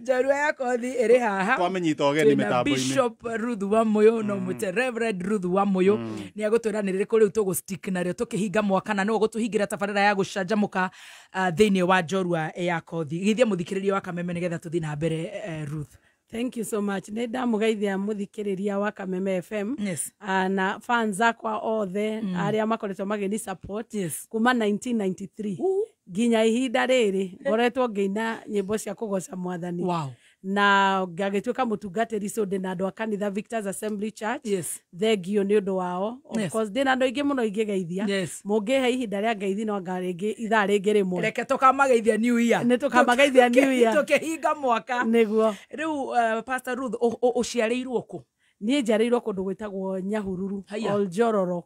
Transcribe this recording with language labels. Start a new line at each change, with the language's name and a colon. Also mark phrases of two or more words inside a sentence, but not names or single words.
Kikuyu: Njorua ya Kothi ĩrĩ haha. Twamenyita ũgeni mĩtambo-inĩ. Bishop Ruth Wamuyu no mũte Reverend Ruth Wamuyu nĩ agũtũranĩrĩra kũrĩ u tũgũstick narĩo tũkĩhinga mwaka na no gũtũhingĩra tabarĩra ya gũcanjamũka thĩinĩ wa Njorua ya Kothi. Githia mũthikĩrĩria wa Kameme nĩgetha tũthiĩ na mbere Ruth.
English: Thank you so much.
Kikuyu: Nĩ ndamũgeithia mũthikĩrĩria wa Kameme FM. Yes. Na fans akwa othe arĩa makoretwo mageni support kuma 1993 nginya ihinda rĩrĩ ngoretwo ngĩina nyĩmbo cia kũgoca mwathani. Wow. Na ngagĩtuĩka mũtungatĩri Sunday na andũ a kanitha Victor's Assembly Church. Yes. Thengio nĩ ũndũ wao.
English: Of course
Kikuyu: ndĩna andũ aingĩ mũno ingĩgeithia. Mũngĩhe ihinda rĩa ngeithi no ngarĩngĩ ithaa rĩngĩ rĩmwe. Reke tũkamageithia
English: New Year.
Kikuyu: Nĩ tũkamageithia
English: New Year.
Kikuyu: Tũkĩhinga mwaka. Nĩguo. Rĩu Pastor Ruth ũciarĩirwo kũ? Niĩ njarĩirwo kũndũ gwĩtagwo Nyahururu. Oljororok.